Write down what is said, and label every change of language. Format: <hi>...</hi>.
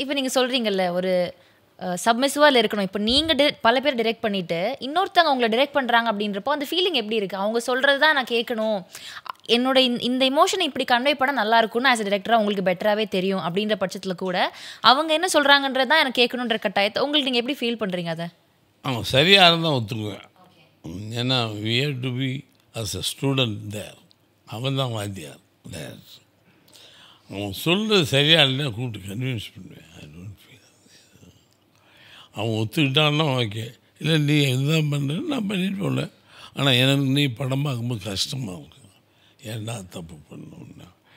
<ta>இப்போ நீங்கள் சொல்கிறீங்கல்ல, ஒரு சப்மிசிவாக இருக்கணும். இப்போ நீங்கள் பல பேர் டிரெக்ட் பண்ணிவிட்டு இன்னொருத்தவங்க அவங்கள டிரெக்ட் பண்ணுறாங்க அப்படின்றப்போ அந்த ஃபீலிங் எப்படி இருக்குது? அவங்க சொல்கிறது தான் நான் கேட்கணும், என்னோட இந்த இமோஷனை இப்படி கன்வே பண்ண நல்லா இருக்கும்னு ஆஸ் அ டிரெக்டராக உங்களுக்கு பெட்டராகவே தெரியும் அப்படின்ற பட்சத்தில் கூட அவங்க என்ன சொல்கிறாங்கன்றது தான் எனக்கு கேட்கணுன்ற கட்டாயத்தை உங்களுக்கு நீங்கள் எப்படி ஃபீல் பண்ணுறீங்க? அதை அவங்க சரியாக இருந்தால் ஒத்துக்குவேன். ஏன்னா</ta> <en>we have to be as a student there.</en> <ta>அவன் தான் வாத்தியார். அவன் சொல்கிறது சரியாக இல்லைன்னா கூப்பிட்டு கன்வின்ஸ் பண்ணுவேன்.</ta> <en>I don't feel.</en> <ta>அவன் ஒத்துக்கிட்டான்னா ஓகே, இல்லை நீ இதுதான் பண்ணுறேன்னு நான் பண்ணிட்டு போகல. ஆனால் எனக்கு நீ படம் பார்க்கும்போது கஷ்டமாக இருக்கும், ஏன்னா தப்பு பண்ணணுன்னா.</ta>